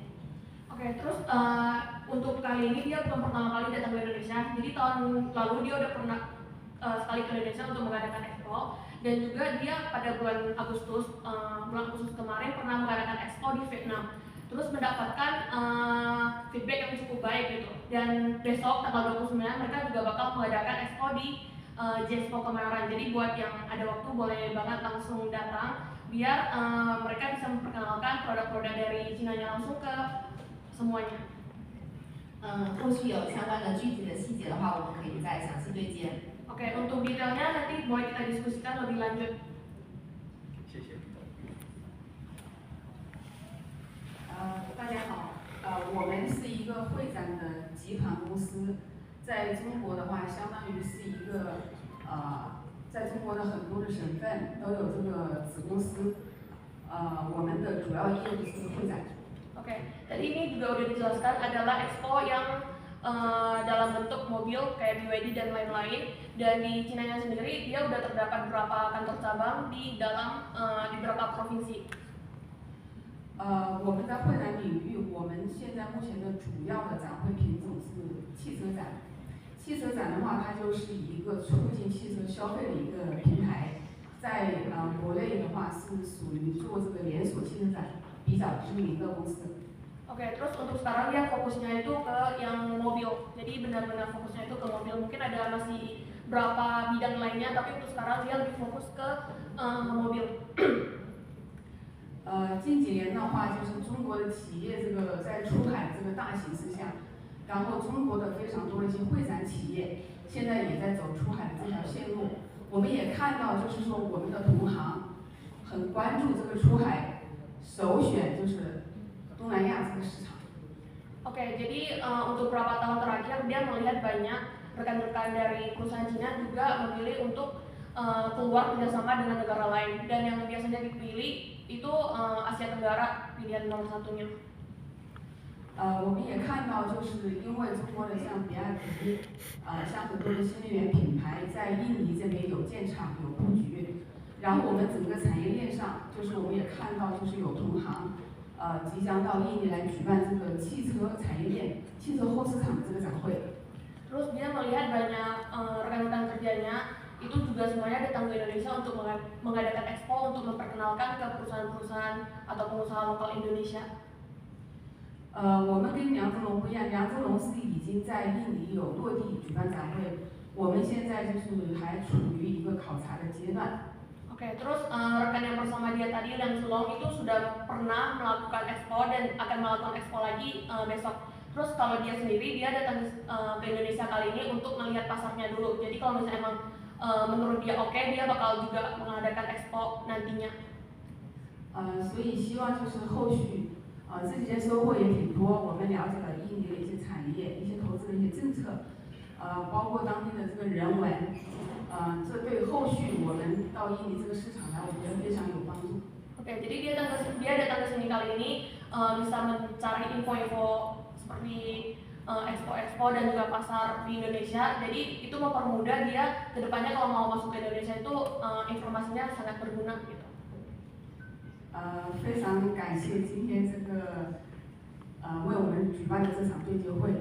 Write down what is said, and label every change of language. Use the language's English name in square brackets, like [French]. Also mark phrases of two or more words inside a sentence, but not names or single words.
[Indonesian] Oke, terus untuk kali ini dia belum pertama kali datang ke Indonesia. Jadi tahun lalu dia udah pernah sekali ke Indonesia untuk mengadakan expo, dan juga dia pada bulan Agustus kemarin pernah mengadakan expo di Vietnam. Terus mendapatkan feedback yang cukup baik gitu. Dan besok tanggal 29 mereka juga bakal mengadakan expo di J-Expo Kemayoran. Jadi buat yang ada waktu boleh banget langsung datang biar mereka bisa memperkenalkan produk-produk dari Cina-nya langsung ke semuanya. [Chinese] 后续有相关的具体的细节的话，我们可以再详细对接。 [Indonesian] Oke, untuk detailnya nanti boleh kita diskusikan lebih lanjut. [Chinese] 谢谢。大家好，我们是一个会展的集团公司，在中国的话，相当于是一个在中国的很多的省份都有这个子公司，我们的主要业务是会展。 [Indonesian] Oke, tadi ini juga udah dijelaskan adalah expo yang dalam bentuk mobil kayak BYD dan lain-lain, dan di Cina-nya sendiri dia udah terdapat beberapa kantor cabang di dalam di beberapa provinsi. [Chinese] 我们在会展领域，我们现在目前的主要的展会品种是汽车展。汽车展的话，它就是一个促进汽车消费的一个平台。在国内的话是属于做这个连锁汽车展比较知名的公司。 [Indonesian] Oke, terus untuk sekarang dia fokusnya itu ke yang mobil. Jadi benar-benar fokusnya itu ke mobil. Mungkin ada masih berapa bidang lainnya, tapi untuk sekarang dia lebih fokus ke mobil. [Chinese] 近几年的话，就是中国的企业这个在出海这个大形势下，然后中国的非常多的一些会展企业现在也在走出海的这条线路。我们也看到，就是说我们的同行很关注这个出海，首选就是东南亚这个市场。 [Indonesian] Oke, jadi untuk beberapa tahun terakhir dia melihat banyak rekan-rekan dari perusahaan Cina juga memilih untuk keluar kerjasama dengan negara lain, dan yang biasanya dipilih itu Asia Tenggara pilihan nomor satunya. [Chinese] 我们也看到，就是因为中国的像比亚迪，像很多的新能源品牌在印尼这边有建厂、有布局，然后我们整个产业链上，就是我们也看到，就是有同行，即将到印尼来举办这个汽车产业链、汽车后市场的这个展会。 [Indonesian] Terus dia melihat banyak rekan-rekan kerjanya itu juga semuanya datang ke Indonesia untuk mengadakan expo untuk memperkenalkan ke perusahaan-perusahaan atau pengusaha lokal Indonesia. [Chinese] 我们跟梁泽龙不一样，梁泽龙是已经在印尼有落地举办展会，我们现在就是还处于一个考察的阶段。 [Indonesian] Oke, terus rekan yang bersama dia tadi, Liang Zulong, itu sudah pernah melakukan expo dan akan melakukan expo lagi besok. Terus kalau dia sendiri, dia datang ke Indonesia kali ini untuk melihat pasarnya dulu. Jadi kalau misalnya emang menurut dia oke, dia bakal juga mengadakan expo nantinya. [Chinese] 所以希望就是后续，这几天收获也挺多，我们了解了印尼的一些产业、一些投资的一些政策，包括当地的这个人文，这对后续我们到印尼这个市场来，我觉得非常有帮助。 [Indonesian] Oke, jadi dia datang ke sini kali ini bisa mencari info-info seperti expo-expo dan juga pasar di Indonesia. Jadi itu mempermudah dia kedepannya kalau mau masuk ke Indonesia itu informasinya sangat berguna gitu. [Chinese] 非常感谢今天这个为我们举办的这场对接会。